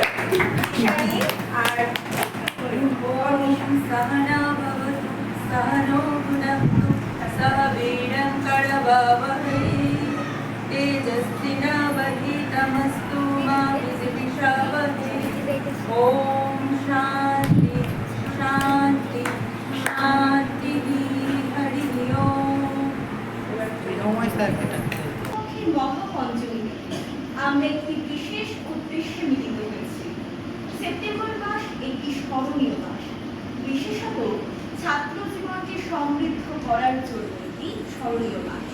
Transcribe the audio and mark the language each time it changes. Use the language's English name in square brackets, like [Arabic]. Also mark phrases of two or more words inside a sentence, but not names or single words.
[Sanskrit] আর सहना भवतु सहनो भुनक्तु सह वीर्यं करवावहै तेजस्विनावधीतमस्तु मा विद्विषावहै। ओम शांति शांति शांति हरि ओम। [Bangla] মহাপঞ্চমীতে আমরা একটি বিশেষ উদ্দেশ্যে মিলিত হয়েছি। সেপ্টেম্বর মাস একটি স্মরণীয় মাস, বিশেষত ছাত্র জীবনকে সমৃদ্ধ করার জন্য একটি স্মরণীয় মাস।